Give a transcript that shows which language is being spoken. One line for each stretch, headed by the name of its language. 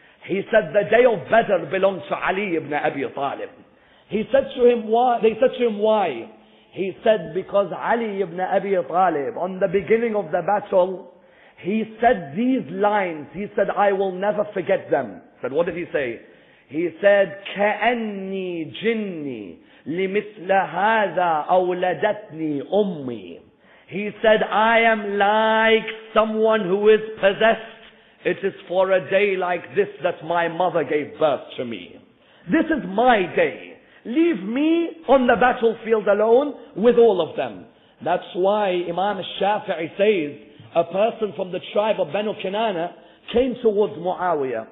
English: He said the day of Badr belonged to Ali ibn Abi Talib. He said to him, why? They said to him, why? He said, because Ali ibn Abi Talib, on the beginning of the battle, he said these lines. He said, I will never forget them. He said, what did he say? He said,
Arabic: كأني جني لمثل هذا أولدتني أمي.
English: He said, I am like someone who is possessed. It is for a day like this that my mother gave birth to me. This is my day. Leave me on the battlefield alone with all of them. That's why Imam al-Shafi'i says, a person from the tribe of Banu Kinana came towards Muawiyah.